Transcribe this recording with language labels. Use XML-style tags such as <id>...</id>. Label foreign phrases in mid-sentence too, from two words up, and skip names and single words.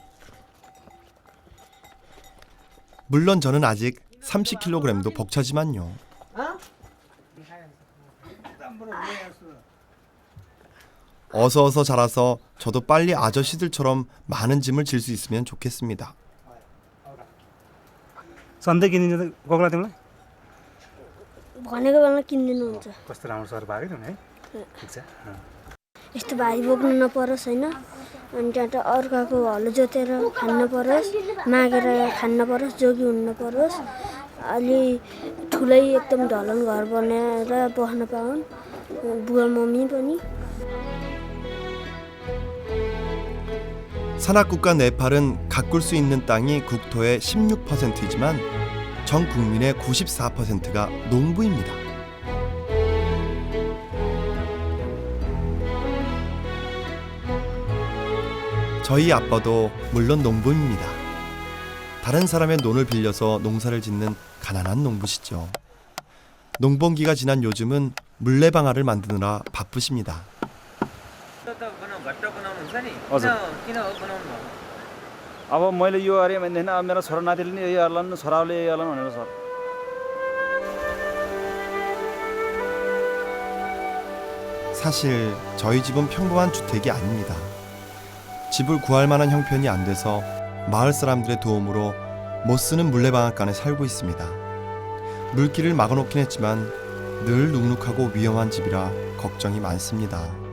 <ko>물론 저는 아직 30kg도 벅차지만요. 어서 자라서 저도 빨리 아저씨들처럼 많은 짐을 질 수 있으면 좋겠습니다.</ko> <ne>सधैँ किनिन्छ कोक्ला तिमीलाई भनेको बेला किनिदिनुहुन्छ कस्तो राम्रो सर भएको है ठिक छ यस्तो भारी बोक्नु नपरोस् हैन अनि त्यहाँ त अर्काको हलो जोतेर खान्न परोस् मागेर खान्न परोस् जोगी हुन्न परोस् अलि ठुलै एकदम ढलन घर बनाएर बस्न पाउन् बुवा मम्मी पनि</ne> <ko>산악국가 네팔은 가꿀 수 있는 땅이 국토의 16%이지만 전 국민의 94%가 농부입니다. 저희 아빠도 물론 농부입니다. 다른 사람의 논을 빌려서 농사를 짓는 가난한 농부시죠. 농번기가 지난 요즘은 물레방아를 만드느라 바쁘십니다.</ko> <ne>अब मैले यो अरे भन्दैन अब मेरो छोरा नातिले नि यही हाल्लान् छोराले यही हाल्लान् भनेर सर</ne> <ko>사실 저희 집은 평범한 주택이 아닙니다. 집을 구할 만한 형편이 안 돼서 마을 사람들의 도움으로 못 쓰는 물레방앗간에 살고 있습니다. 물길을 막아놓긴 했지만 늘 눅눅하고 위험한 집이라 걱정이 많습니다.</ko>